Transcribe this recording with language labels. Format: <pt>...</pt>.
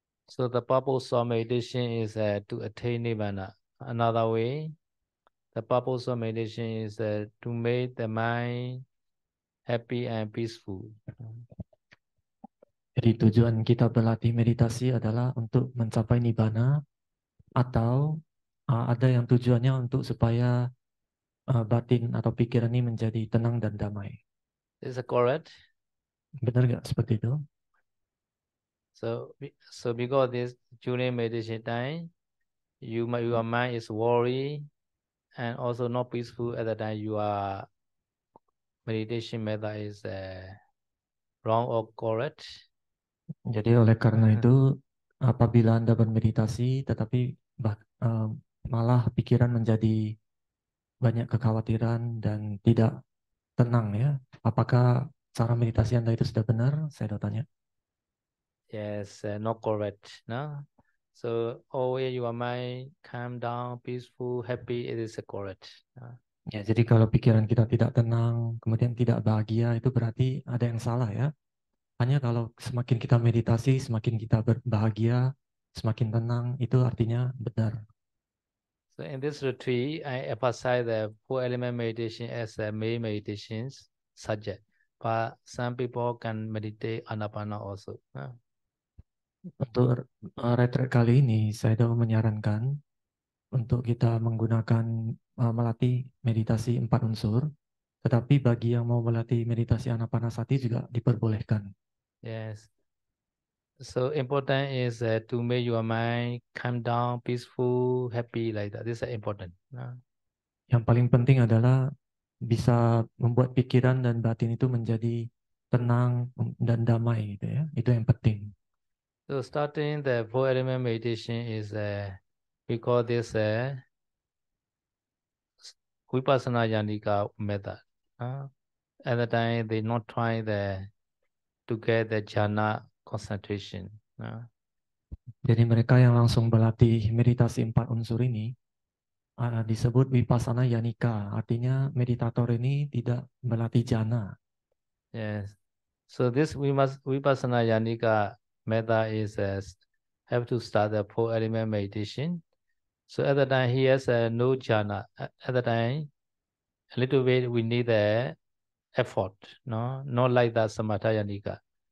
<en>So the purpose of meditation is to attain Nibbana. Another way, the purpose of meditation is to make the mind happy and peaceful.</en> <id>Jadi tujuan kita berlatih meditasi adalah untuk mencapai nibbana, atau ada yang tujuannya untuk supaya batin atau pikiran ini menjadi tenang dan damai.</id> <en>Is it correct?</en> <id>Benar nggak seperti itu?</id> <en>So because this during meditation time, your mind is worried and also not peaceful at the time. Your meditation method is wrong or correct?</en> <id>Jadi oleh karena itu, apabila Anda bermeditasi tetapi malah pikiran menjadi banyak kekhawatiran dan tidak tenang ya, apakah cara meditasi Anda itu sudah benar? Saya mau tanya.</id> <en>Yes, not correct. No. So always your mind calm down, peaceful, happy. It is correct.</en> <id>Ya, jadi kalau pikiran kita tidak tenang, kemudian tidak bahagia, itu berarti ada yang salah ya. Hanya kalau semakin kita meditasi, semakin kita berbahagia, semakin tenang, itu artinya benar.</id> <en>So in this retreat, I emphasize the four element meditation as the main meditations subject. But some people can meditate anapana also.</en> <id>Untuk retret kali ini, saya menyarankan untuk kita menggunakan melatih meditasi 4 unsur, tetapi bagi yang mau melatih meditasi anapanasati juga diperbolehkan.</id> <en>Yes. So important is to make your mind calm down, peaceful, happy like that. This is important.</en> <id>Yang paling penting adalah bisa membuat pikiran dan batin itu menjadi tenang dan damai gitu ya. Itu yang penting.</id> <en>So starting the four element meditation is we call this Vipassana Yanika method. At the time they not try to get the jhana concentration.</en> <id>Jadi mereka yang langsung berlatih meditasi 4 unsur ini disebut Vipassana Yanika. Artinya meditator ini tidak berlatih jhana.</id> <en>Yes. So this Vipassana Yanika method is have to start the four element meditation. So at the time he has no jhana. At the time, a little bit we need the effort, no, not like that Samatha Yanika.</en>